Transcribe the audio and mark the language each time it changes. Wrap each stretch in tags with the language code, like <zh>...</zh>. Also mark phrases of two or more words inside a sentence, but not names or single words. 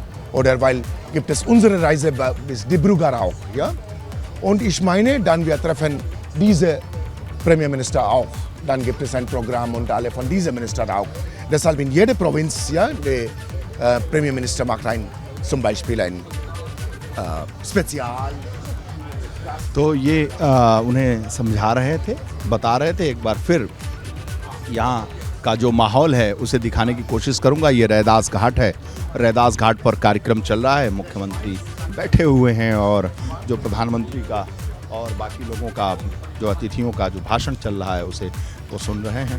<de>Oder weil gibt es unsere Reise bis Dibrugarh auch, ja? Und ich meine, dann wir treffen diese Premierminister auch. Dann gibt es ein Programm und alle von diesen Ministern auch. Deshalb in jeder Provinz, ja, der Premierminister macht zum Beispiel ein Spezial.</de> <hi>तो ये उन्हें समझा रहे थे, बता रहे थे। एक बार फिर यहाँ का जो माहौल है उसे दिखाने की कोशिश करूँगा। ये रैदास घाट है, रैदास घाट पर कार्यक्रम चल रहा है, मुख्यमंत्री बैठे हुए हैं और जो प्रधानमंत्री का और बाकी लोगों का, जो अतिथियों का जो भाषण चल रहा है उसे वो सुन रहे हैं।</hi>